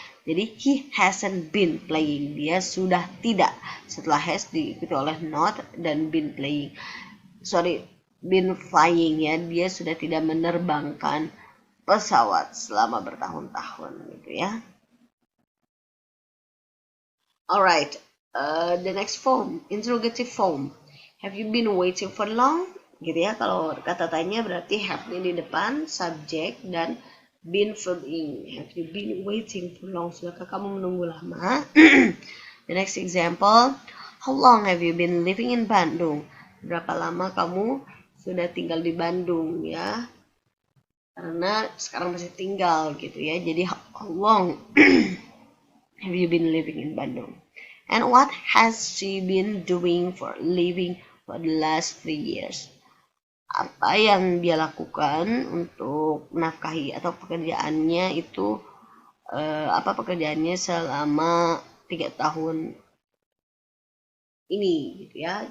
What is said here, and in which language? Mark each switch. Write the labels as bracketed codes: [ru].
[id] Jadi [en] he hasn't been playing, [id] dia sudah tidak. Setelah has diikuti oleh not dan been playing. [en] Been flying, [id] ya, dia sudah tidak menerbangkan pesawat selama bertahun-tahun, gitu ya. [en] Alright, the next form, interrogative form. Have you been waiting for long? [id] Gitu ya, kalau kata tanya berarti have-nya di depan, subject, dan been verb ing. [en] Have you been waiting for long? [id] Sudahkah kamu menunggu lama? [en] The next example, how long have you been living in Bandung? [id] Berapa lama kamu sudah tinggal di Bandung, ya? Karena sekarang masih tinggal, gitu ya. [en] Jadi how long have you been living in Bandung? And what has she been doing for a living for the last 3 years? [id] Apa yang dia lakukan untuk menafkahi atau pekerjaannya itu, apa pekerjaannya selama 3 tahun ini, gitu ya.